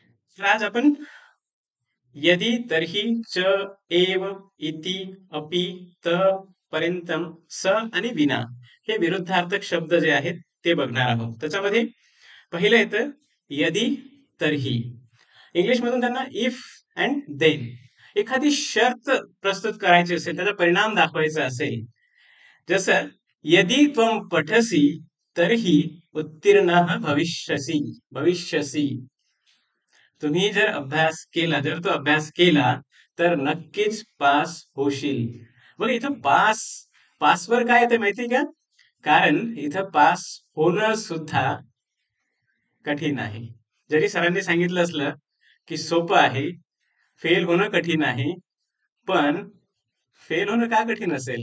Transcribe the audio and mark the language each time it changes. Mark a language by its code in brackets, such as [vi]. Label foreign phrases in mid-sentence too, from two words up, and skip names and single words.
[mr] तर आज आपण [sa] यदि तर्हि च एव इति अपि त पर्यंतम स [mr] आणि विना हे विरुद्धार्थक शब्द जे आहेत ते बघणार आहोत. त्याच्यामध्ये पहिलं येतं [sa] यदि तर्हि. [mr] इंग्लिशमधून त्यांना [en] if and then. [mr] एखादी शर्त प्रस्तुत करायची असेल, त्याचा परिणाम दाखवायचा असेल, जसं [sa] यदि त्वं पठसि तर्हि उत्तीर्णः भविष्यसि. भविष्यसि. [mr] तुम्ही जर अभ्यास केला, जर तो अभ्यास केला तर नक्कीच पास होशील. मग इथं पासवर काय येते माहिती का? कारण इथं पास होणं सुद्धा कठीण आहे. जरी सरांनी सांगितलं असलं की सोपं आहे, फेल होणं कठीण आहे, पण फेल होणं का कठीण असेल?